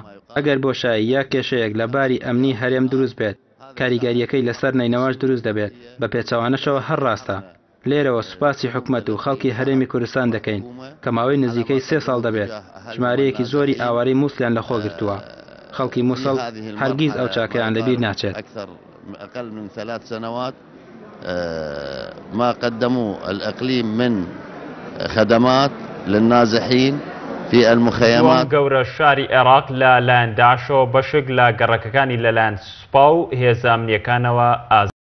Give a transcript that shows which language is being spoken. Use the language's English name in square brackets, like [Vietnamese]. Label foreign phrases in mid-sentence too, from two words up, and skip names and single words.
[Central Kurdish] ئەگەر بۆشایی یا کێشەیەک لە باری ئەمنی هەرێم دروست بێت، کاریگەریەکەی لەسەر نینەواش دروست دەبێت. بە پێچەوانەشەوە هەر ڕاستە. لێرەوە سوپاسی حکومەت و خەڵکی هەرێمی کوردستان دەکەین کە ماوەی نزیکەی 3 ساڵ دەبێت ژمارەیەکی زۆری ئاوارەی مووسڵیان لەخۆگرتووە. خەڵکی مووسڵ هەرگیز ئەو چاکەیان لەبیر ناچێت. [Arabic] أقل من 3 سنوات ما قدموا الإقليم من خدمات للنازحين في المخيمات. [Central Kurdish] گەورە شاری عێراق لە لایەن داعشەوە بەشێک لە گەڕەکەکانی لەلایەن سوپا و هێزە ئەمنیەکانەوە